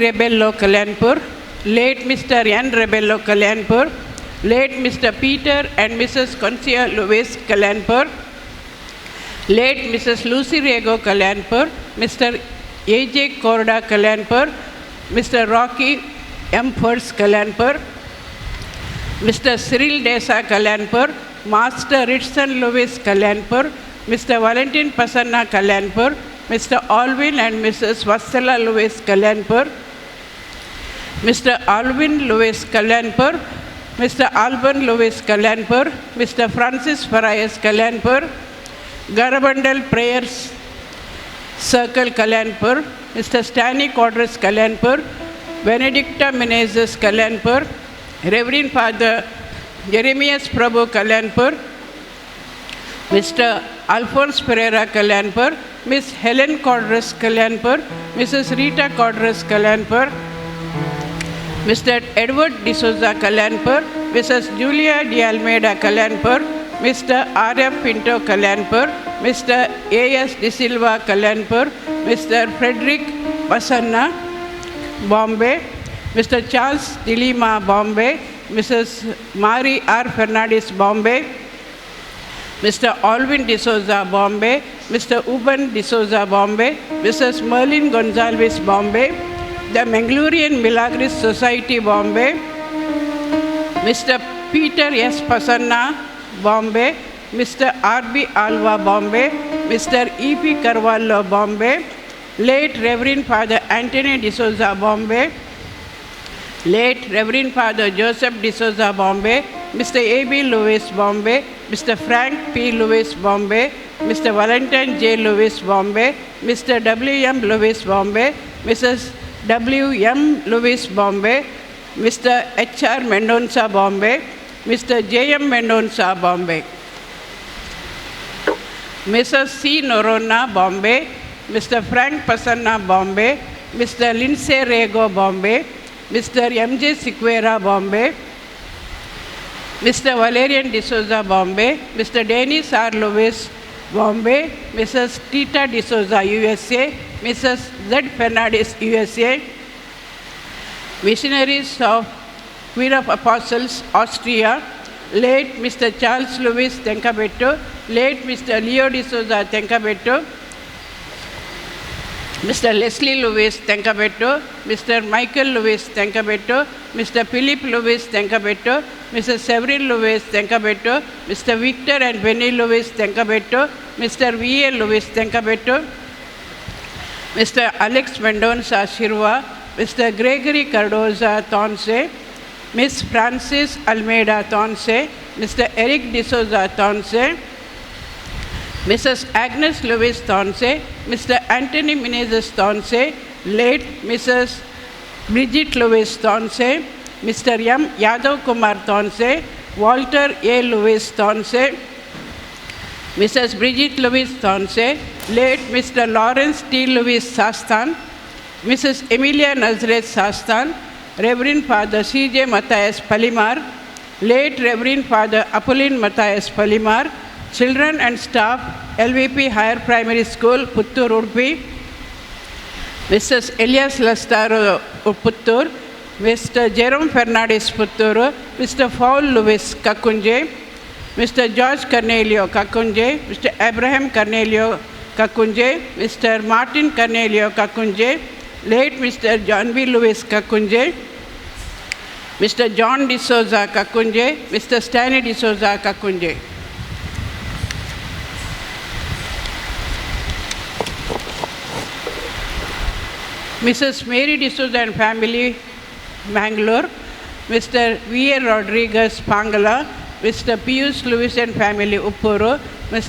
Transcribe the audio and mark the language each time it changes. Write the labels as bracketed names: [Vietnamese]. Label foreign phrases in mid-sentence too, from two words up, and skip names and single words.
[English] Rebello Kalanpur, late Mr. N. Rebello Kalanpur, late Mr. Peter and Mrs. Concia Louis Kalanpur, late Mrs. Lucy Rego Kalanpur, Mr. A.J. Korda Kalanpur, Mr. Rocky M. Furs Kalanpur, Mr. Cyril Desa Kalanpur, Master Richson Louis Kalanpur, Mr. Valentin Pasanna Kalanpur, Mr. Alvin and Mrs. Vassala Louis Kalanpur, Mr. Alvin Louis Kalanpur, Mr. Alban Louis Kalanpur, Mr. Francis Farias Kalanpur, Garabandal Prayers Circle Kalanpur, Mr. Stanley Quadras Kalanpur, Benedicta Menezes Kalanpur, Reverend Father Jeremias Prabhu Kalanpur, Mr. Alphonse Pereira Kalanpur, Miss Helen Quadras Kalanpur, Mrs. Rita Quadras Kalanpur, Mr. Edward D'Souza Kalanpur, Mrs. Julia De Almeida Kalanpur, Mr. R.F. Pinto Kalanpur, Mr. A.S. De Silva Kalanpur, Mr. Frederick Pasanna, Bombay, Mr. Charles Dilima, Bombay, Mrs. Mari R. Fernandez, Bombay, Mr. Alvin D'Souza, Bombay, Mr. Uban D'Souza, Bombay, Mrs. Merlin Gonzalez, Bombay, the Mangalorian Milagris Society, Bombay, Mr. Peter S. Pasanna, Bombay, Mr. R.B. Alva, Bombay, Mr. E.P. Carvalho, Bombay, late Reverend Father Anthony D'Souza, Bombay, late Reverend Father Joseph D'Souza, Bombay, Mr. A.B. Lewis, Bombay, Mr. Frank P. Lewis, Bombay, Mr. Valentine J. Lewis, Bombay, Mr. W.M. Lewis, Bombay, Mrs. W.M. Lewis, Bombay, Mr. H.R. Mendonca, Bombay, Mr. J.M. Mendonca, Bombay, Mrs. C. Norona, Bombay, Mr. Frank Pasanna, Bombay, Mr. Lindsay Rego, Bombay, Mr. M.J. Siqueira, Bombay, Mr. Valerian D'Souza, Bombay, Mr. Dennis R. Lewis, Bombay, Mrs. Tita D'Souza, USA, Mrs. Z. Fernandez, USA, Missionaries of Queen of Apostles, Austria, late Mr. Charles Louis Tenkabetto, late Mr. Leo D'Souza Tenkabetto, Mr. Leslie Lewis Tenkabetto, Mr. Michael Lewis Tenkabetto, Mr. Philip Lewis Tenkabetto, Mr. Severin Lewis Tenkabetto, Mr. Victor and Benny Lewis Tenkabetto, Mr. V.A. Lewis Tenkabetto, Mr. Alex Mendonça Shirwa, Mr. Gregory Cardoza Tonse, Miss Francis Almeida Tonse, Mr. Eric D'Souza Tonse, Mrs. Agnes Lewis Tonse, Mr. Anthony Menezes Tonse, late Mrs. Bridget Lewis Tonse, Mr. M. Yadav Kumar Tonse, Walter A. Lewis Tonse, Mrs. Bridget Lewis Tonse, late Mr. Lawrence T. Lewis Sastan, Mrs. Emilia Nazareth Sastan, Reverend Father C.J. Matthias Palimar, late Reverend Father Apolline Matthias Palimar, children and staff, LVP Higher Primary School, Puttur, Udupi, Mrs. Elias Lastaro, Puttur, Mr. Jerome Fernandez, Puttur, Mr. Paul Lewis, Kakunje, Mr. George Cornelio, Kakunje, Mr. Abraham Cornelio, Kakunje, Mr. Martin Cornelio, Kakunje, late Mr. John B. Lewis, Kakunje, Mr. John D'Souza, Kakunje, Mr. Stanley D'Souza, Kakunje. Mrs. Mary D'Souza and family, Mangalore, Mr. V.A. Rodriguez, Pangala, Mr. Pius Lewis and family, Uppuru, Mr.